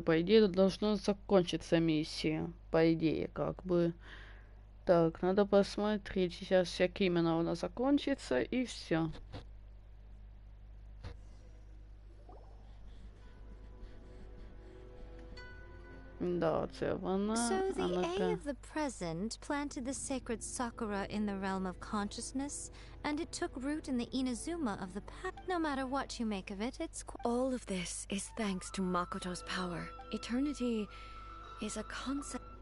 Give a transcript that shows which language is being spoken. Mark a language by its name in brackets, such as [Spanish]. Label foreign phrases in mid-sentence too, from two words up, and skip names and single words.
[Russian] По идее, это должно закончиться миссия. По идее, как бы. Так, надо посмотреть. Сейчас как именно она закончится, и все. Да, [Ukrainian] це вона. [English] So the A of the present planted the sacred Sakura in the realm of consciousness, and it took root in the Inazuma of the past. No matter what you make of it, it's all of this is thanks to Makoto's power. Eternity is a concept.